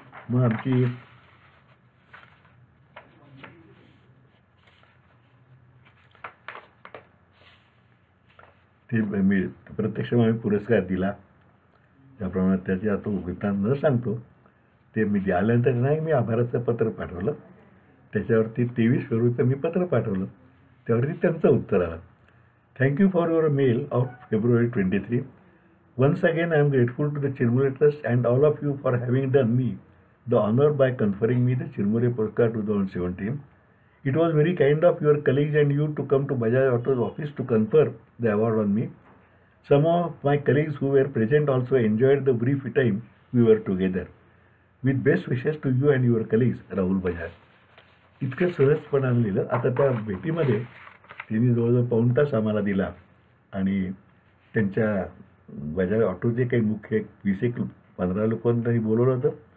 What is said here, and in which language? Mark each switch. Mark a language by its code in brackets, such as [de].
[mr] मग आमची ते मी प्रत्यक्ष आम्ही पुरस्कार दिला त्याप्रमाणे त्याची आता वृत्तांत न सांगतो. ते मी आल्यानंतर नाही मी आभाराचं पत्र पाठवलं, त्याच्यावरती 23 फेब्रुवारीचं मी पत्र पाठवलं, त्यावरती त्यांचं उत्तर आलं. [en] Thank you for your mail of February 23. Once again, I am grateful to the Chirmure Trust and all of you for having done me the honor by conferring me the Chirmure Puruskar 2017. It was very kind of your colleagues and you to come to Bajaj Auto's office to confer the award on me. Some of my colleagues who were present also enjoyed the brief time we were together. With best wishes to you and your colleagues, Rahul Bajaj. [mr] इतकं सहजपणाने लिहिलं. आता त्या भेटीमध्ये त्यांनी जवळजवळ पाऊण तास आम्हाला दिला आणि त्यांच्या बजाज ऑटोचे काही मुख्य 20-15 लोकांनी बोलवलं होतं.